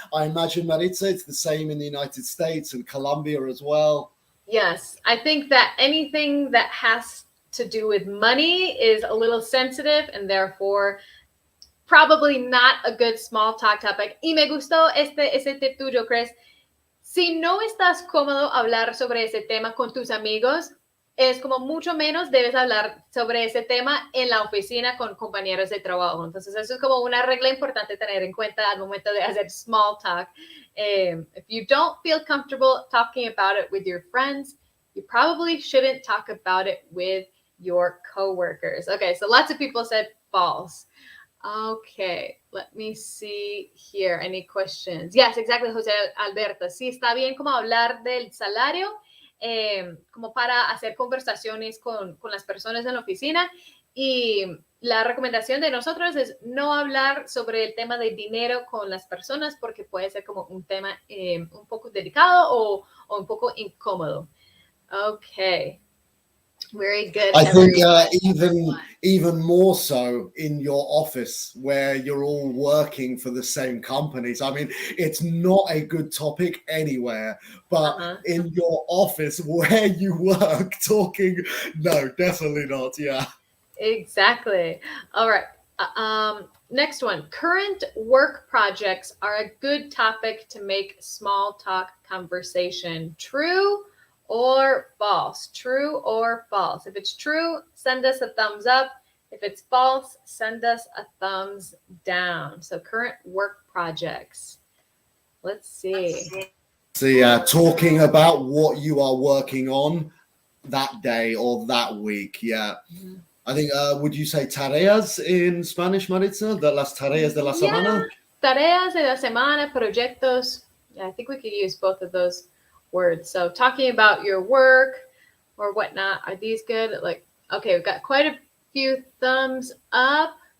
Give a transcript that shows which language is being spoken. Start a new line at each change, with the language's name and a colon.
English: I imagine, Maritza, it's the same in the United States and Colombia as well. Yes, I think that anything that has to do with money is a little sensitive and therefore probably not a good small talk topic.
Spanish: Y me gustó ese tip tuyo, Chris. Si no estás cómodo hablar sobre ese tema con tus amigos, es como mucho menos debes hablar sobre ese tema en la oficina con compañeros de trabajo. Entonces, eso es como una regla importante tener en cuenta al momento de hacer small talk.
English: If you don't feel comfortable talking about it with your friends, you probably shouldn't talk about it with your coworkers. Okay, so lots of people said false. Okay, let me see here. Any questions? Yes, exactly, José Alberto.
Spanish: Sí, está bien como hablar del salario, como para hacer conversaciones con las personas en la oficina. Y la recomendación de nosotros es no hablar sobre el tema de dinero con las personas porque puede ser como un tema un poco delicado o un poco incómodo.
English: Okay. Very good. I think even more so in your office where you're all working for the same companies. I mean, it's not a good topic anywhere, but in your office where you work, talking, no, definitely not. Yeah. Exactly. All right. Next one. Current work projects are a good topic to make small talk conversation. True or false? True or false? If it's true, send us a thumbs up. If it's false, send us a thumbs down. So current work projects. Let's see. Talking about what you are working on that day or that week. Yeah. Mm-hmm. I think, would you say tareas in Spanish, Maritza?
Spanish: Las tareas de la semana? Tareas de la semana, proyectos.
English: Yeah, I think we could use both of those words. So talking about your work or whatnot, are these good? Like, okay, we've got quite a few thumbs up.